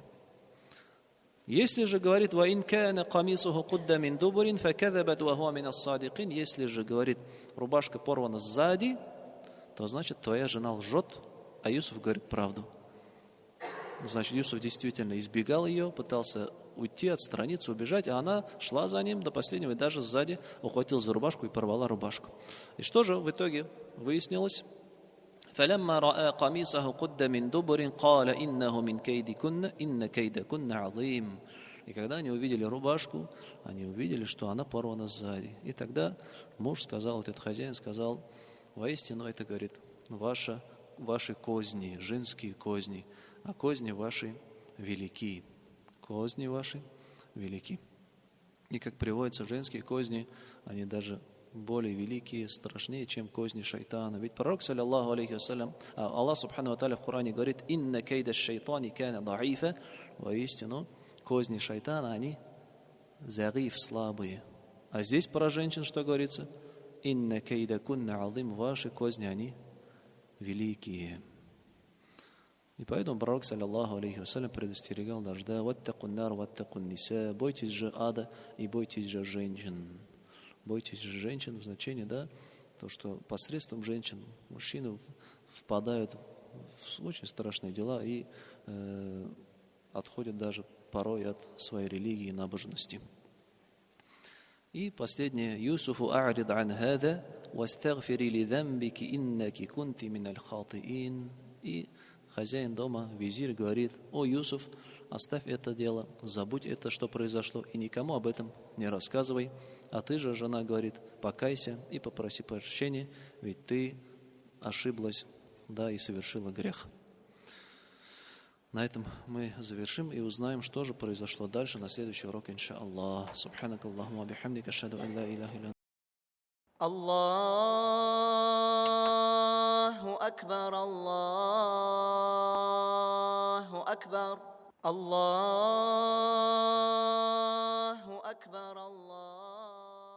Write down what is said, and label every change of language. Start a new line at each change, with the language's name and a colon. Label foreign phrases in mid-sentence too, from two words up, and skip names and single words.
Russian: Если же говорит: если же говорит, рубашка порвана сзади, то значит, твоя жена лжет, а Юсуф говорит правду. Значит, Юсуф действительно избегал ее, пытался уйти, отстраниться, убежать, а она шла за ним до последнего и даже сзади ухватила за рубашку и порвала рубашку. И что же в итоге выяснилось?
Arabic: فلما رأى قميصه قد من دبر قال إنه من كيدكن إن كيدكن عظيم.
Russian: И когда они увидели рубашку, они увидели, что она порвана сзади. И тогда муж сказал, вот этот хозяин сказал: воистину это, говорит, ваши козни, женские козни, а козни ваши велики. Козни ваши велики. И как приводится, женские козни, они даже более великие, страшнее, чем козни шайтана. Ведь пророк,
Arabic: صلى الله عليه وسلم,
Russian: Аллах
Arabic: سبحانه وتعالى
Russian: в Коране говорит:
Arabic: «إن كيد الشيطان كان ضعيفا».
Russian: Воистину, козни шайтана, они зариф, слабые. А здесь про женщин что говорится?
Arabic: «إن كيدكن عظيم».
Russian: Ваши козни, они великие. И поэтому пророк,
Arabic: صلى الله عليه وسلم,
Russian: предостерегал даже: да,
Arabic: واتقوا النار واتقوا النساء.
Russian: Бойтесь же ада и бойтесь же женщин. Бойтесь же женщин в значении, да, то, что посредством женщин мужчины впадают в очень страшные дела и отходят даже порой от своей религии и набожности. И последнее:
Arabic: يوسف أعرض عن هذا واستغفري لذنبك إنك كنت من الخاطئين.
Russian: И хозяин дома, визирь, говорит: о, Юсуф, оставь это дело, забудь это, что произошло, и никому об этом не рассказывай. А ты же, жена, говорит, покайся и попроси прощения, ведь ты ошиблась, да, и совершила грех. На этом мы завершим и узнаем, что же произошло дальше на следующий урок,
Arabic: إن شاء الله. سبحانك اللهم بحمدك أشهد أن لا إله إلا الله أكبر الله أكبر الله أكبر الله